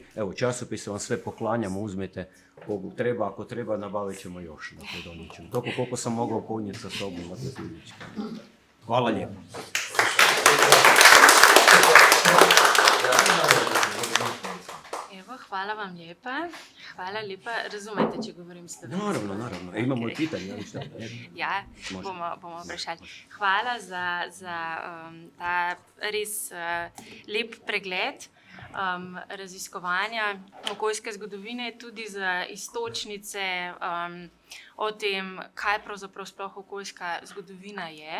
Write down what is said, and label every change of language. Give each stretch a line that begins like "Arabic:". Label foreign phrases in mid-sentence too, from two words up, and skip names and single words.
Croatian: Evo, časopise vam sve poklanjamo, uzmete kogu treba, ako treba nabavit ćemo još. Dakle, donijet ćemo. Toliko koliko sam mogao podnijeti sa sobom. Hvala lijepo. Evo, hvala vam lijepa.
Slovenian: Hvala lepa. Razumete, če govorim slovensko?
Croatian: Naravno. Imamo i pitanje.
Slovenian: Ja, bomo vprašali. Hvala za ta res lep pregled. raziskovanja okoljske zgodovine, tudi za iztočnice o tem, kaj pravzaprav sploh okoljska zgodovina je.